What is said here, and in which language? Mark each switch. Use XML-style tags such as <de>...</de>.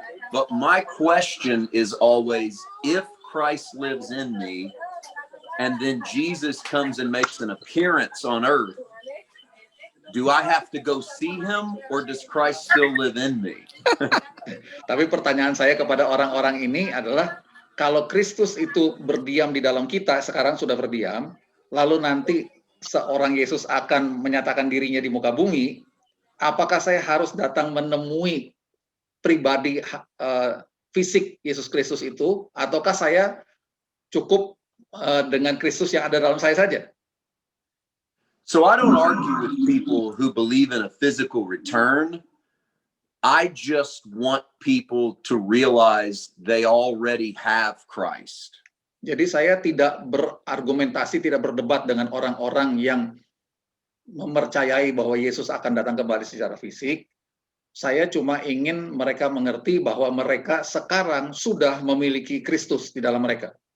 <en>But my question is always, if Christ lives in me, and then Jesus comes and makes an appearance on earth, do I have to go see him, or does Christ still live in me?</en> <id>Tapi pertanyaan saya kepada orang-orang ini adalah, kalau Kristus itu berdiam di dalam kita, sekarang sudah berdiam, lalu nanti seorang Yesus akan menyatakan dirinya di muka bumi, apakah saya harus datang menemui pribadi fisik Yesus Kristus itu, ataukah saya cukup dengan Kristus yang ada dalam saya saja?</id> <en>So I don't argue with people who believe in a physical return. I just want people to realize they already have Christ.</en> <id>Jadi saya tidak berargumentasi, tidak berdebat dengan orang-orang yang mempercayai bahwa Yesus akan datang kembali secara fisik. Saya cuma ingin mereka mengerti bahwa mereka sekarang sudah memiliki Kristus di dalam mereka.</id>